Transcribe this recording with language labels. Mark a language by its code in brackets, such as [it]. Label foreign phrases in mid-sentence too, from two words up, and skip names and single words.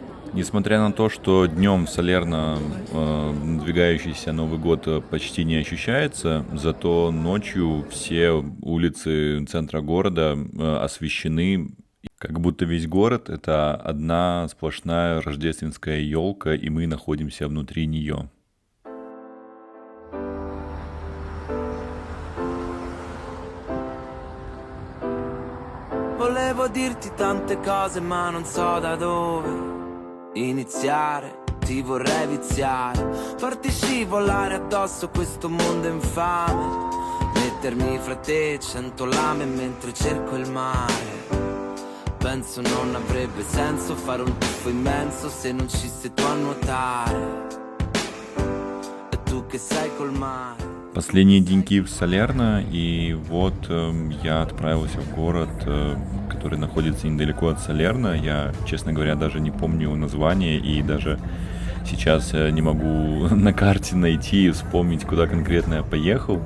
[ru] Несмотря на то, что днем в Салерно надвигающийся Новый год почти не ощущается, зато ночью все улицы центра города освещены, как будто весь город — это одна сплошная рождественская елка, и мы находимся внутри нее. [it] Volevo dirti tante cose ma non so da dove iniziare, ti vorrei viziare, farti scivolare addosso questo mondo infame, mettermi fra te 100 lame mentre cerco il mare. Penso non avrebbe senso fare un tuffo immenso se non ci sei tu a nuotare, e tu che sei col mare. [ru] Последние деньки в Салерно, и вот я отправился в город, который находится недалеко от Салерно. Я, честно говоря, даже не помню название, и даже сейчас не могу на карте найти и вспомнить, куда конкретно я поехал.